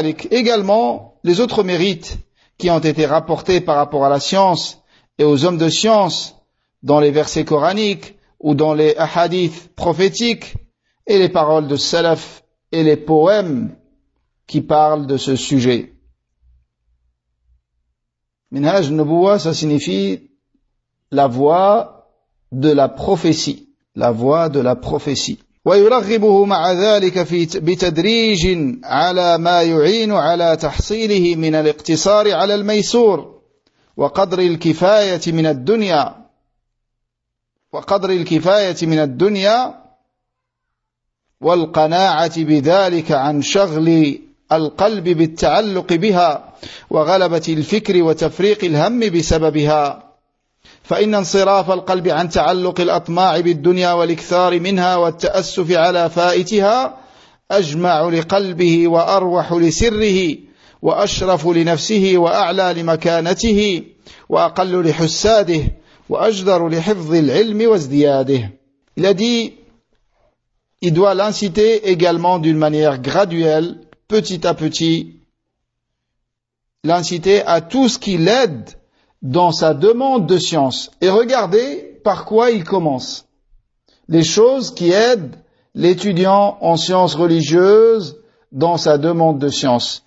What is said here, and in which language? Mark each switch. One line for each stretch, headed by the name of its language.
French: Également, les autres mérites qui ont été rapportés par rapport à la science et aux hommes de science dans les versets coraniques ou dans les hadiths prophétiques et les paroles de salaf et les poèmes qui parle de ce sujet. Minhaj Nubuwa, ça signifie la voix de la prophétie. La voix de la prophétie.
Arabic: ويرغبه مع ذلك في بتدريج على ما يعين على تحصيله من الاقتصار على الميسور وقدر الكفاية من الدنيا وقدر الكفاية من الدنيا والقناعة بذلك عن شغل القلب بالتعلق بها وغلبة الفكر وتفريق الهم بسببها فإن انصراف القلب عن تعلق الأطماع بالدنيا والإكثار منها والتأسف على فائتها أجمع لقلبه وأروح لسره وأشرف لنفسه وأعلى لمكانته وأقل لحساده وأجدر لحفظ العلم وازدياده.
French: Il a dit, il doit l'inciter également d'une manière graduelle, petit à petit, l'inciter à tout ce qui l'aide dans sa demande de science. Et regardez par quoi il commence. Les choses qui aident l'étudiant en sciences religieuses dans sa demande de science.